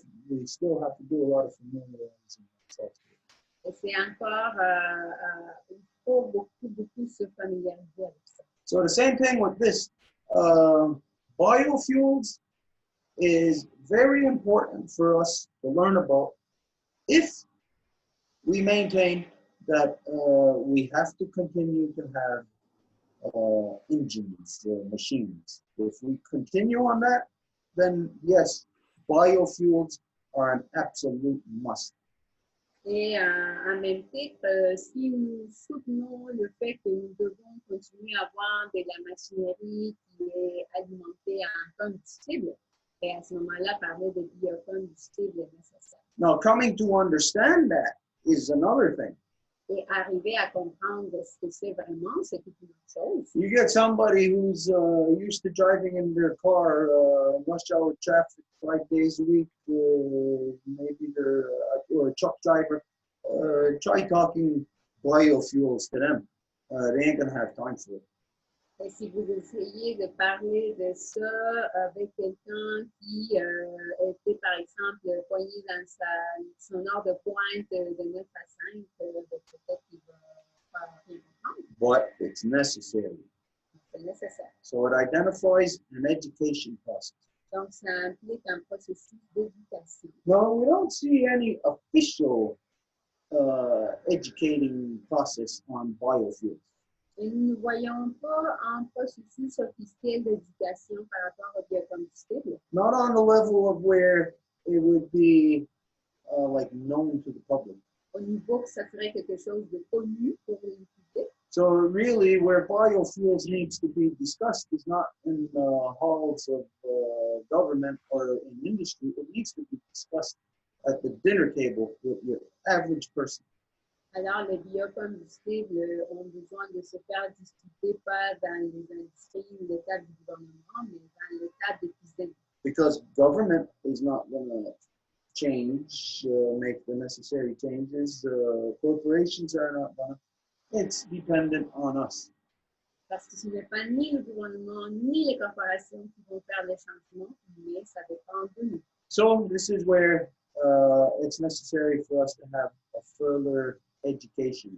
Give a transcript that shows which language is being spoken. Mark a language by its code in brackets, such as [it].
[en] We still have to do a lot of familiarizing ourselves. [fr] Et c'est encore, il faut beaucoup se familiariser avec ça. [en] So the same thing with this. Biofuels is very important for us to learn about if we maintain that we have to continue to have engines, machines. If we continue on that, then yes, biofuels are an absolute must. [fr] Et en même titre, si nous soutenons le fait que nous devons continuer à avoir de la machinerie qui est alimentée en combustible, et à ce moment-là, parler de biocombustible est nécessaire. [en] Now, coming to understand that is another thing. [fr] Et arriver à comprendre ce que c'est vraiment, c'est toute une autre chose. [en] You get somebody who's used to driving in their car, rush hour traffic 5 days a week, maybe they're or a truck driver. Try talking biofuels to them. They ain't gonna have time for it. [fr] Et si vous essayez de parler de ça avec quelqu'un qui était, par exemple, poigné dans son heure de pointe de 9 à 5, peut-être qu'il va pas rien comprendre. [en] But it's necessary. [fr] C'est nécessaire. [en] So it identifies an education process. [fr] Donc, ça implique un processus d'éducation. [en] No, we don't see any official educating process on biofuels. [fr] Et nous ne voyons pas un processus officiel d'éducation par rapport au biocombustible. [en] Not on the level of where it would be like known to the public. [fr] Au niveau que ça serait quelque chose de connu pour le public. [en] So really, where biofuels needs to be discussed is not in the halls of government or in industry. It needs to be discussed at the dinner table with your average person. [fr] Alors, les biocombustibles ont besoin de se faire discuter pas dans les industries ou les tables du gouvernement, mais dans les tables de cuisine. [en] Because government is not going to change, make the necessary changes. Corporations are not going to. It's dependent on us. [fr] Parce que ce n'est pas ni le gouvernement ni les corporations qui vont faire les changements, mais ça dépend de nous. [en] So this is where it's necessary for us to have a further education.